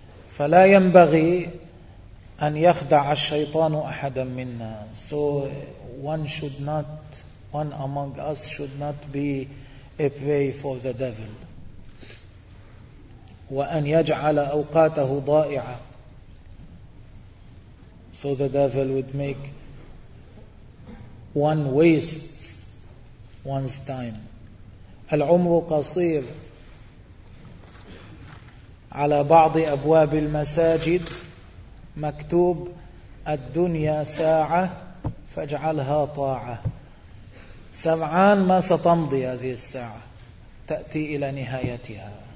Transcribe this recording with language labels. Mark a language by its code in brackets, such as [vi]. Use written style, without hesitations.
[ar] فلا ينبغي أن يخدع الشيطان أحدا منا. [en] So one among us should not be a prey for the devil. [ar] وأن يجعل أوقاته ضائعة. [en] So the devil would make one waste one's time. [ar] العمر قصير. على بعض أبواب المساجد مكتوب الدنيا ساعة فاجعلها طاعة. سمعان ما ستمضي هذه الساعة, تأتي إلى نهايتها.